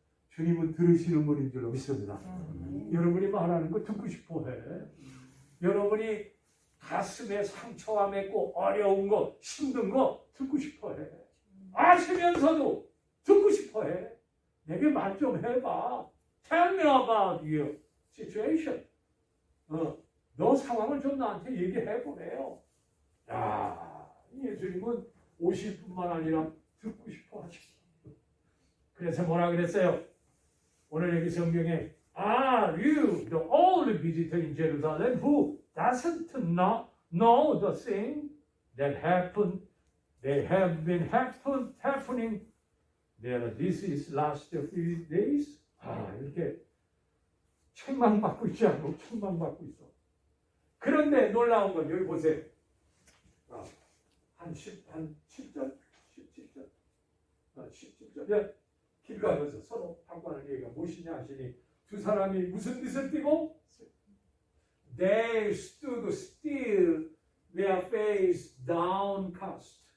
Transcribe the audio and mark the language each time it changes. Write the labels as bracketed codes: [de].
[ko] 주님은 들으시는 분인 줄로 믿습니다. 여러분이 말하는 거 듣고 싶어 해. 여러분이 가슴에 상처가 맺고 어려운 거, 힘든 거 듣고 싶어 해. 아시면서도 듣고 싶어 해. 내게 말 좀 해봐. [en] Tell me about your situation. [ko] 너 상황을 좀 나한테 얘기해 보래요. 야, 예수님은 오실 뿐만 아니라 듣고 싶어 하시죠. 그래서 뭐라 그랬어요? 오늘 여기 성경에 [en] Are you the only visitor in Jerusalem who doesn't know the thing that happened? They have been happening there. This is last few days. [ko] 이렇게 책망받고 있지 않고 책망받고 있어. 그런데 놀라운 건 여기 보세요. 한 17절? 17절. 길 가면서 서로 하고하는 얘기가 무엇이냐 하시니 두 사람이 무슨 빛을 띠고? [en] They stood still, their face downcast.